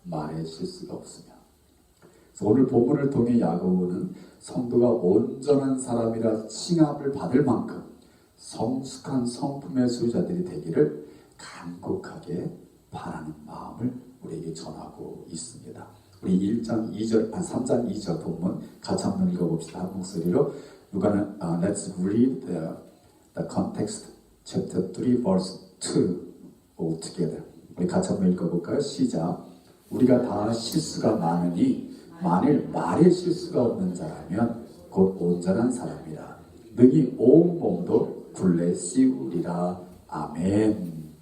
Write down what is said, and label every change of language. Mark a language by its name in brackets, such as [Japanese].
[Korean] 말에 실수가 없으며. 그래서 오늘 본문을 통해 야고보는 성도가 온전한 사람이라 칭함을 받을 만큼 성숙한 성품의 소유자들이 되기를 간곡하게 바라는 마음을 우리에게 전하고 있습니다. 우리 3장 2절 본문 같이 한번 읽어봅시다. 한 목소리로. [English] Let's read the context, chapter 3, verse 2 all together. [Korean] 우리 같이 한번 읽어볼까요? 시작. 우리가 다 실수가 많으니 만일 말에 실수가 없는 자라면 곧 온전한 사람이라. 능히 온 몸도 굴레 씌우리라. 아멘.